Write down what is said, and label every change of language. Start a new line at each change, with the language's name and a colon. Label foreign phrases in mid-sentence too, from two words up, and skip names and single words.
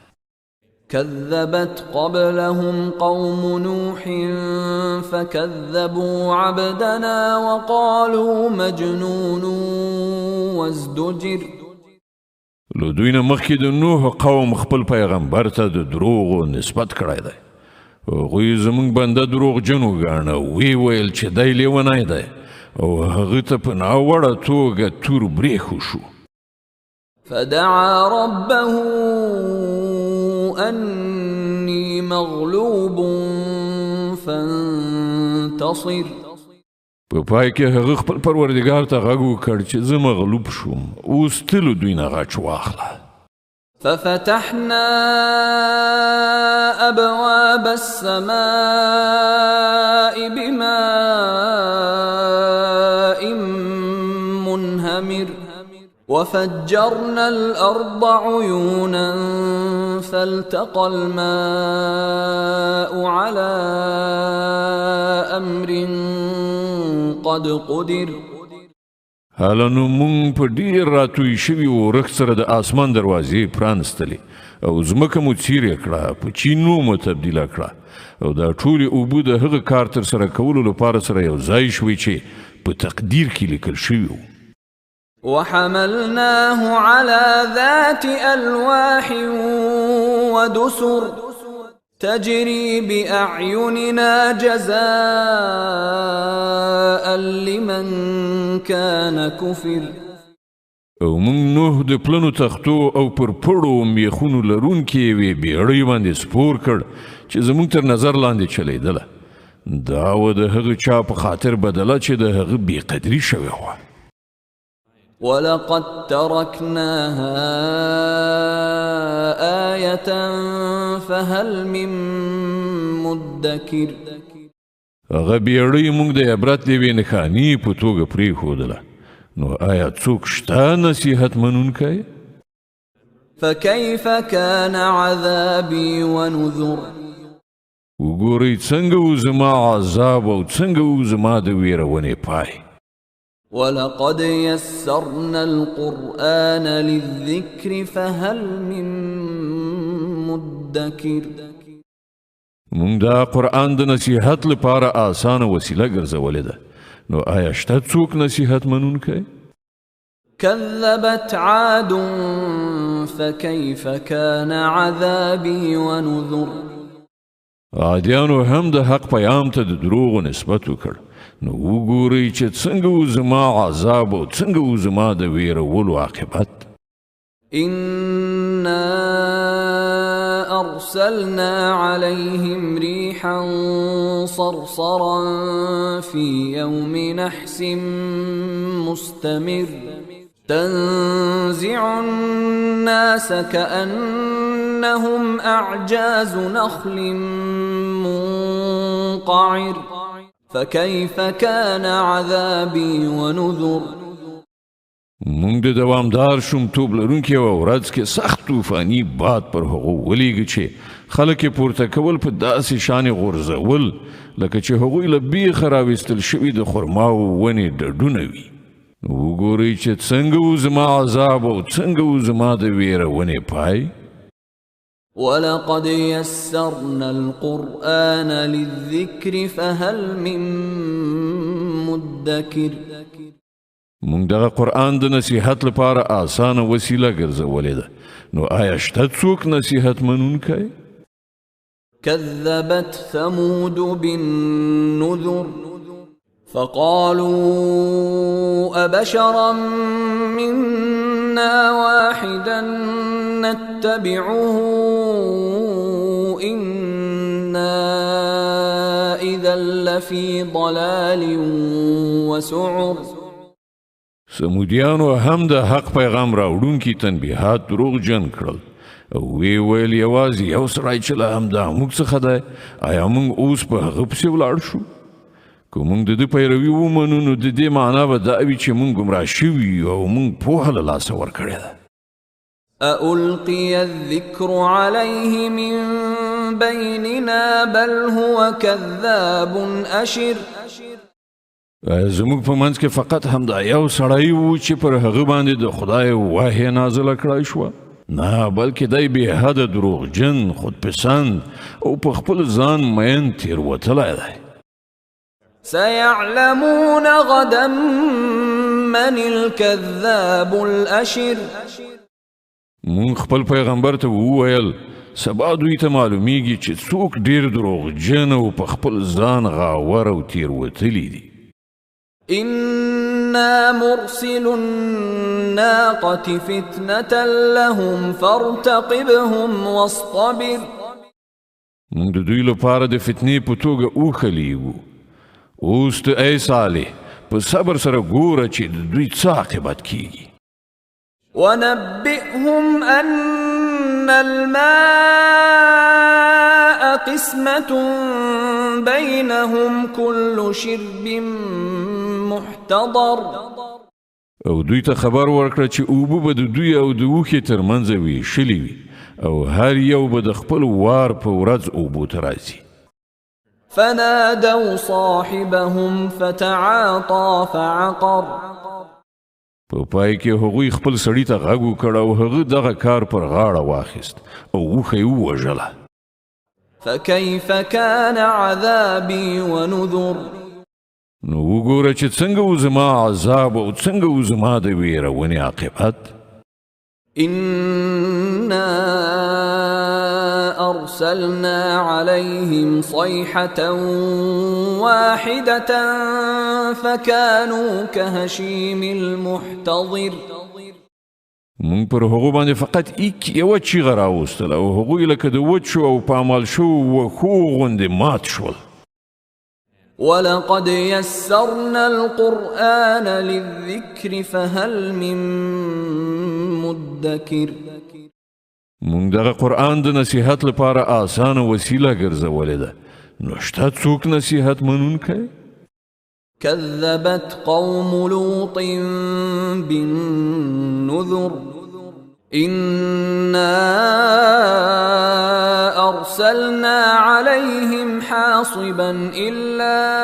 Arabic: كذبت قبلهم قوم نوح فكذبوا عبدنا وقالوا مجنون وازدجر
Pashto: له دوی نه مخکې د نوح قوم خپل پیغمبر ته د دروغو نسبت کړی دی هغوی زموږ بنده دروغجن وګاڼه ویې ویل چې دی لیونی دی او هغه ته په ناوړه توګه تور برېښو شو
Arabic: فدعا ربه أني مغلوب فانتصر
Pashto: په پای کې هغه خپل پروردګار ته غږ وکړ چې زه مغلوب شوم اوس تلو دوی نه غچ واخله
Arabic: ففتحنا أبواب السماء بماء منهمر وفجرنا الأرض عيونا فالتقى الماء على أمر قد قدر
Pashto: حالانو مونږ په ډېر راتوی شوي ورښت سره د آسمان دروازې پرانستلې او ځمکه مو څیرې کړه په چینو مو تبدیله کړه او دا ټولې اوبه د هغه کار ترسره کولو لپاره سره یو ځای شوي چې په تقدیر کې لیکل شوي وو
Arabic: وحملناه على ذات ألواح ودسر تجري بأعيننا جزاء لمن كان كفر
Pashto: او مونږ نوح د پلنو تختو او پر پړو میخونو لرونکې یوې بیړۍ باندې سپور کړ چې زموږ تر نظر لاندې چلیدله دا و د هغه چا په خاطر بدله چې د هغه بېقدري شوې وه
Arabic: ولقد تركناها واحدة فهل من مدكر.
Pashto: هغه بیړۍ موږ د عبرت د یوې نښانې په توګه پرېښودله، نو آیا څوک شته نصیحت منونکی؟
Arabic: فكيف كان عذابي ونذر.
Pashto: وګورئ څنګه و زما عذاب او څنګه و زما د ویرونې پای.
Arabic: ولقد يسرنا القرآن للذكر فهل من مدكر.
Pashto: موږ دا قرآن د نصیحت لپاره آسانه وسیله ګرځولې ده، نو آیا شته څوک نصیحت منونکی؟
Arabic: كذبت عاد فكيف كان عذابي ونذر.
Pashto: عادیانو هم د حق پیام ته د دروغو نسبت وکړ، نو وګورئ چې څنګه و زما عذاب او څنګه و زما د ویرولو عاقبت.
Arabic: إنا أرسلنا عليهم ريحا صرصرا في يوم نحس مستمر تنزع الناس كأنهم أعجاز نخل منقعر فكيف كان عذابي ونذر.
Pashto: موږ د دوامدار شومتوب لرونکي یوه ورځ کې سخت طوفاني باد پر هغو ولیږه چې خلک یې پورته کول په داسې شانې غورځول لکه چې هغوی له بیخه راویستل شوي د خرماو ونې ډډونه وي. وګورئ چې څنګه و زما عذاب او څنګه و زما د ویرونې پای.
Arabic: ولقد يسرنا القرآن للذكر فهل من مدكر.
Pashto: موږ دغه قرآن د نصیحت لپاره آسانه وسیله ګرځولې ده، نو آیا شته څوک نصیحت منونکی؟
Arabic: كذبت ثمود بالنذر فقالوا أبشرا منا واحدا نتبعه إنا إذا لفي ضلال وسعر.
Pashto: سمودیانو هم د حق پیغام راوړونکي تنبیهات دروغجن کړل او وی ویل یوازې یو سړی چې له همدا موږ څخه دی، آیا موږ اوس په هغه پسې ولاړ شو؟ که موږ د ده پیروي ومنو نو د دې معنا به دا وي چې موږ ګمراه شوي یو او موږ پوهه له لاسه ورکړې ده.
Arabic: أألقي الذكر عليه من بيننا بل هو كذاب أشر.
Pashto: زموږ په منځ کې فقط همدا یو سړی و چې پر هغه باندې د خدای وحی نازله کړای شوه؟ نه، بلکې دی بې حده دروغجن، خودپسند او په خپل ځان مین تېروتلی دی.
Arabic: سيعلمون غدا من الكذاب الأشر.
Pashto: مون خپل پیغمبر ته وویل سبا دوی ته معلومیږي چې څوک ډیر دروغجن او په خپل ځان غاور او تېروتلی دي.
Arabic: إنا مرسل الناقة فتنة لهم فارتقبهم واصطبر.
Pashto: موږ د دوی لپاره د فتنې په توګه اوښه لیږو. اوس ته ای صالح په صبر سره ګوره چې د دوی څه عاقبت کیږي.
Arabic: ونبئهم أن الماء قسمة بينهم كل شرب محتضر.
Pashto: او دوی ته خبر ورکړه چې اوبه به د دوی او د اوښې ترمنځ ویشلې وي او هر یو به د خپل وار په ورځ اوبو ته راځي.
Arabic: فنادوا صاحبهم فتعاطى فعقر.
Pashto: په پای کې هغوی خپل سړي ته غږ وکړ او هغه دغه کار پر غاړه واخیست او اوښه یې ووژله.
Arabic: فكيف كان عذابي ونذر.
Pashto: نو وګوره چې څنګه و زما عذاب او څنګه و زما د ویرونې عاقبت.
Arabic: إنا أرسلنا عليهم صيحة واحدة فكانوا كهشيم المحتضر.
Pashto: مونږ پر هغو باندې فقط یوه چیغه راوستله او هغوی لکه د وچو او پامال شوو وښو غوندې مات شول.
Arabic: ولقد يسرنا القرآن للذكر فهل من مدكر.
Pashto: مونږ دغه قرآن د نصیحت لپاره آسانه وسیله ګرځولې ده نو شته څوک نصیحت منونکی؟
Arabic: كذبت قوم لوط بالنذر إنا أرسلنا عليهم حاصبا إلا